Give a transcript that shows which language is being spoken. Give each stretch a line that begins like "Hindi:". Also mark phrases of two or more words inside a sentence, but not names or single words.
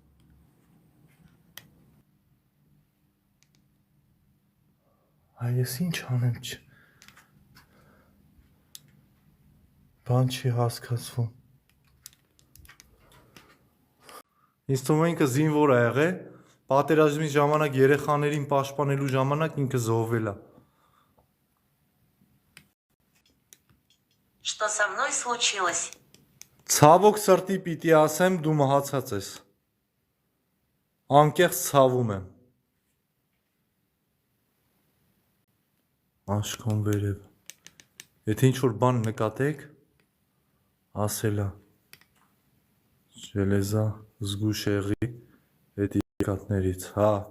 Armenian: Այ ես ինչ անեմ չ։ Բան չի հասկացվում։ Ինձ թվում է ինքը զինվոր ա եղել, պատերազմի ժամանակ երեխաներին պաշտպանելու ժամանակ ինքը զոհվել ա։
Russian: Что со мной случилось?
Armenian: Ցավոք սրտի պիտի ասեմ, դու մահացած ես։ Անկեղծ ցավում եմ։ Աշկոն վերև։ Եթե ինչ-որ բան նկատեք, ասելա։ Ժելեզա զգուշ եղի այդ եկատներից, հա։